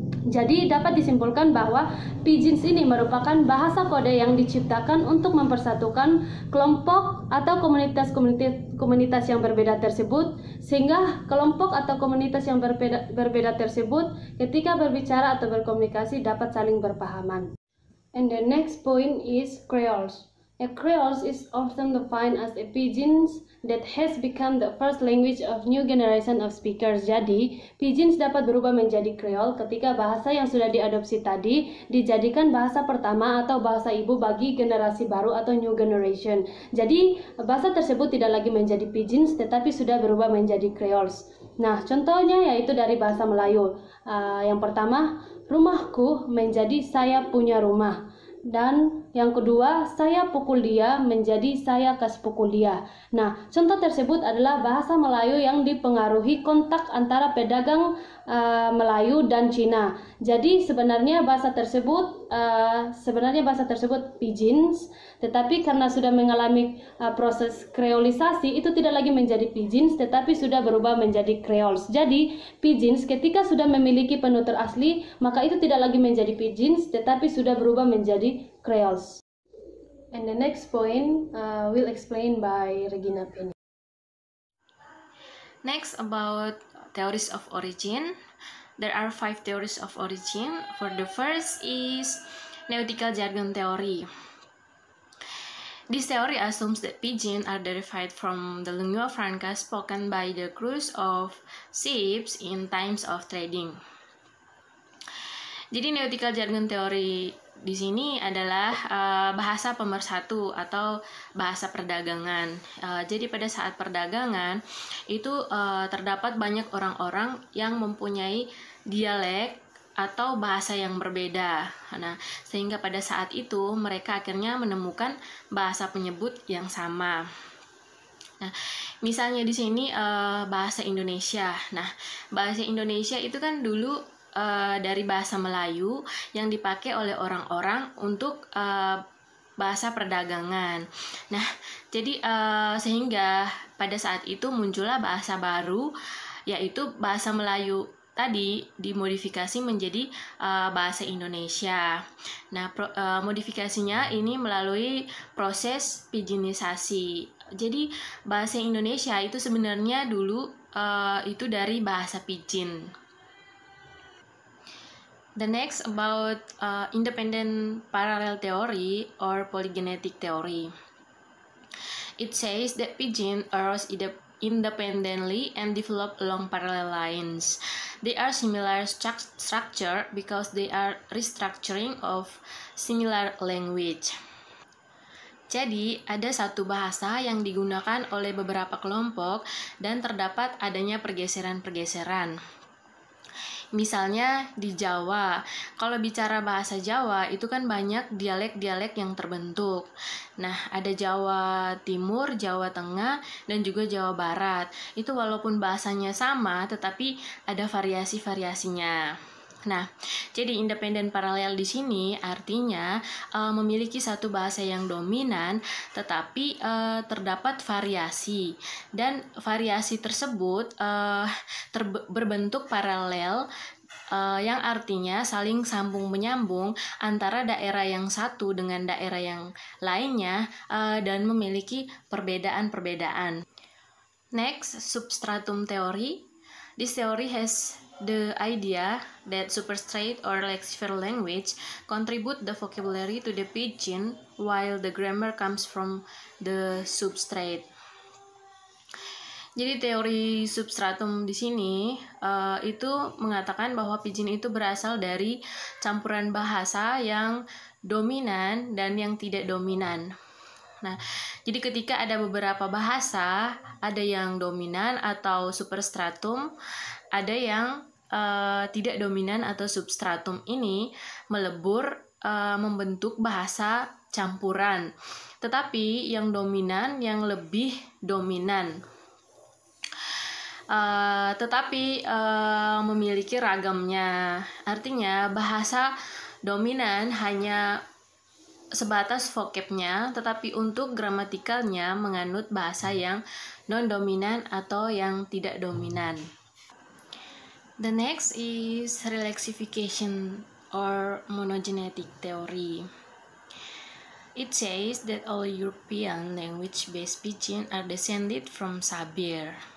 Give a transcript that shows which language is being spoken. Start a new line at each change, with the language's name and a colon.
Indonesian: Jadi dapat disimpulkan bahwa pidgins ini merupakan bahasa kode yang diciptakan untuk mempersatukan kelompok atau komunitas yang berbeda tersebut, sehingga kelompok atau komunitas yang berbeda tersebut ketika berbicara atau berkomunikasi dapat saling berpahaman.
English: And the next point is creoles. A creole is often defined as a pidgin that has become the first language of new generation of speakers.
Indonesian: Jadi, pidgins dapat berubah menjadi creole ketika bahasa yang sudah diadopsi tadi dijadikan bahasa pertama atau bahasa ibu bagi generasi baru atau
English: new generation.
Indonesian: Jadi, bahasa tersebut tidak lagi menjadi pidgins tetapi sudah berubah menjadi creoles. Nah, contohnya yaitu dari bahasa Melayu. Yang pertama, rumahku menjadi saya punya rumah. Dan yang kedua, saya pukul dia menjadi saya kas pukul dia. Nah, contoh tersebut adalah bahasa Melayu yang dipengaruhi kontak antara pedagang Melayu dan Cina. Jadi sebenarnya bahasa tersebut pidgins, tetapi karena sudah mengalami proses kreolisasi, itu tidak lagi menjadi pidgins tetapi sudah berubah menjadi creoles. Jadi pidgins ketika sudah memiliki penutur asli, maka itu tidak lagi menjadi pidgins tetapi sudah berubah menjadi creoles.
English: And the next point will explain by Regina Penny. Next, about theories of origin. There are 5 theories of origin. For the first is nautical jargon theory. This theory assumes that pidgin are derived from the lingua franca spoken by the crews of ships in times of trading.
Indonesian: Jadi nautical jargon theory di sini adalah bahasa pemersatu atau bahasa perdagangan. Jadi pada saat perdagangan itu terdapat banyak orang-orang yang mempunyai dialek atau bahasa yang berbeda. Nah, sehingga pada saat itu mereka akhirnya menemukan bahasa penyebut yang sama. Nah, misalnya di sini bahasa Indonesia. Nah, bahasa Indonesia itu kan dulu dari bahasa Melayu yang dipakai oleh orang-orang untuk bahasa perdagangan. Nah, jadi sehingga pada saat itu muncullah bahasa baru, yaitu bahasa Melayu tadi dimodifikasi menjadi bahasa Indonesia. Nah, modifikasinya ini melalui proses pidginisasi. Jadi bahasa Indonesia itu sebenarnya dulu itu dari bahasa pidgin.
English: The next about independent parallel theory or polygenetic theory. It says that pidgin arose independently and develop along parallel lines. They are similar structure because they are restructuring of similar language.
Indonesian: Jadi, ada satu bahasa yang digunakan oleh beberapa kelompok dan terdapat adanya pergeseran-pergeseran. Misalnya di Jawa, kalau bicara bahasa Jawa itu kan banyak dialek-dialek yang terbentuk. Nah, ada Jawa Timur, Jawa Tengah, dan juga Jawa Barat. Itu walaupun bahasanya sama, tetapi ada variasi-variasinya. Nah, jadi independen paralel di sini artinya memiliki satu bahasa yang dominan, tetapi terdapat variasi, dan variasi tersebut berbentuk paralel, yang artinya saling sambung menyambung antara daerah yang satu dengan daerah yang lainnya dan memiliki perbedaan-perbedaan.
English: Next, substratum theory. This theory has the idea that superstrate or lexicon language contribute the vocabulary to the pidgin while the grammar comes from the substrate.
Indonesian: Jadi teori substratum di sini itu mengatakan bahwa pidgin itu berasal dari campuran bahasa yang dominan dan yang tidak dominan. Nah, jadi ketika ada beberapa bahasa, ada yang dominan atau superstratum, ada yang tidak dominan atau substratum, ini melebur membentuk bahasa campuran. Tetapi yang dominan yang lebih dominan. Tetapi memiliki ragamnya. Artinya bahasa dominan hanya sebatas vocabnya, tetapi untuk gramatikalnya menganut bahasa yang non-dominan atau yang tidak dominan.
English: The next is relaxification or monogenetic theory. It says that all European language-based pidgin are descended from Sabir.